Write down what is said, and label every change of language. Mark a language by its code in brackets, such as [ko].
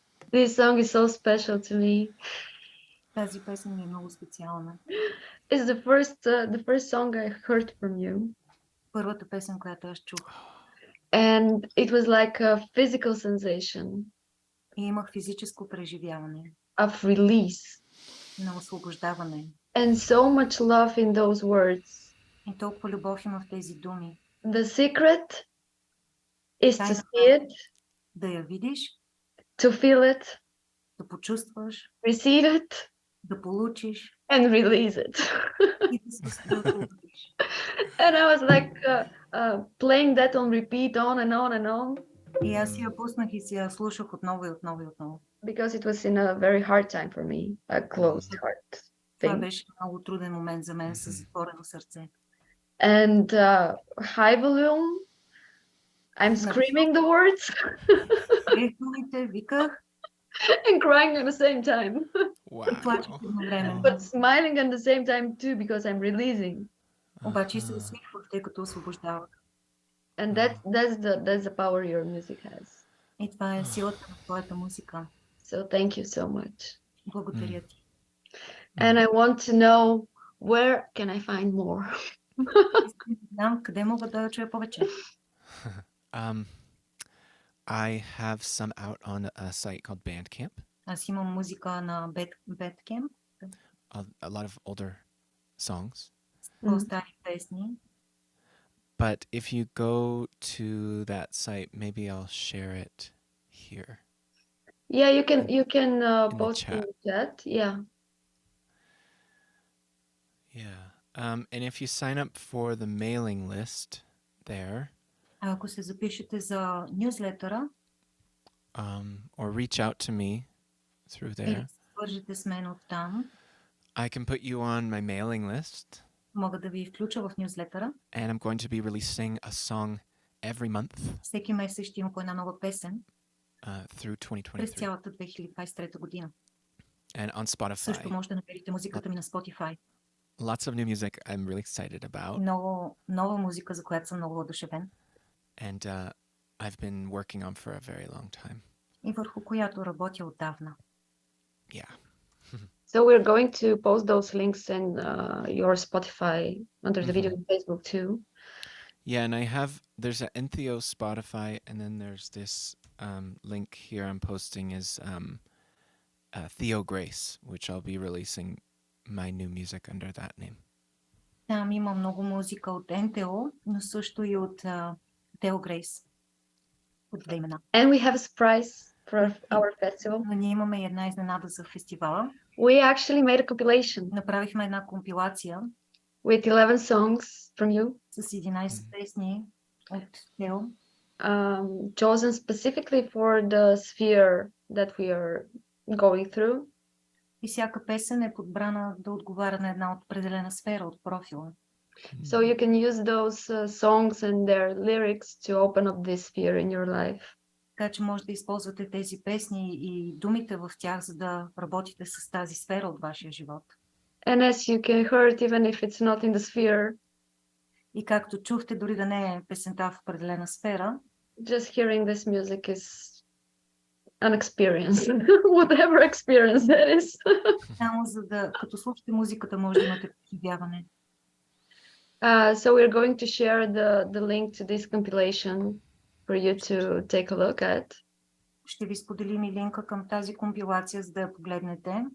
[en] This song is so special to me. [bg] Тази песен ми е много специална. [en] It's the first song I heard from you. [bg] Първата песен, която аз чух. [en] And it was like a physical sensation [bg] И имах физическо преживяване [en] of release. [bg] на освобождаване. [en] And so much love in those words. [bg] И толкова любов има в тези думи. [en] The secret is to see it, [bg] Да я видиш, [en] to feel it, [bg] да почувстваш, [en] receive it, [bg] да получиш [en] and release it. [bg] и да се освободиш. [en] And I was like playing that on repeat on and on and on. [bg] И аз си я пуснах и си я слушах отново и отново и отново. [en] Because it was in a very hard time for me, a closed heart [bg] Това [en] thing. [bg] беше много труден момент за мен със затворено сърце. [en] And high volume, I'm screaming the words [bg] Думите, виках [en] and crying at the same time, [bg] и плачех едновременно. [en] but smiling at the same time too because I'm releasing. [bg] Обаче се усмихвах, тъй като освобождавах. [en] And that's the power your music has. [bg] И това е силата на твоята музика. [en] So thank you so much. [bg] Благодаря ти. [en] And I want to know, where can I find more? [bg] Искам да знам къде мога да чуя повече. [en] I have some out on a site called Bandcamp. [bg] Аз имам музика на Bandcamp. [en] A lot of older songs. [bg] По-стари песни. [en] But if you go to that site, maybe I'll share it here. Yeah, you can the post in the chat. Yeah. Yeah. And if you sign up for the mailing list, there, [bg] А ако се запишете за нюзлетъра [en] or reach out to me through [bg] или [en] there, [bg] се свържете с мен оттам, [en] I can put you on my mailing list, [bg] мога да ви включа в нюзлетъра. [en] and I'm going to be releasing a song every month [bg] Всеки месец ще има по една нова песен [en] through [bg] през [en] 2023. [bg] цялата 2023 година. [en] And on [bg] Също [en] Spotify, [bg] може да намерите музиката ми на Spotify. [en] lots of new music I'm really excited about. [bg] Много нова музика, за която съм много въодушевен [en] And I've been working on for a very long time. [bg] и върху която работя отдавна. [en] Yeah. So we're going to post those links in your Spotify under the video on Facebook too. Yeah, and there's an Entheo Spotify, and then there's this link here I'm posting is Theo Grace, which I'll be releasing my new music under that name. [bg] Там има много музика от NTO, но също и от Тео Грейс. От две имена. [en] And we have a surprise for our festival. [bg] Но ние имаме една изненада за фестивала. [en] We actually made a compilation [bg] Направихме една компилация [en] with 11 songs from you, [bg] с 11 песни от Тео, [en] chosen specifically for the sphere that we are going through. [bg] и всяка песен е подбрана да отговаря на една определена сфера от профила. [en] So you can use those songs and their lyrics to open up this sphere in your life. [bg] Така че може да използвате тези песни и думите в тях, за да работите с тази сфера от вашия живот. [en] And as you can hear it, even if it's not in the sphere, [bg] И както чухте, дори да не е песента в определена сфера, [en] just hearing this music is an experience, whatever experience that is. [bg] само за да, като слушате музиката, може да имате преживяване. [en] So we're going to share the link to this compilation for you to take a look at. [bg] Ще ви споделим и линка към тази компилация, за да я погледнете.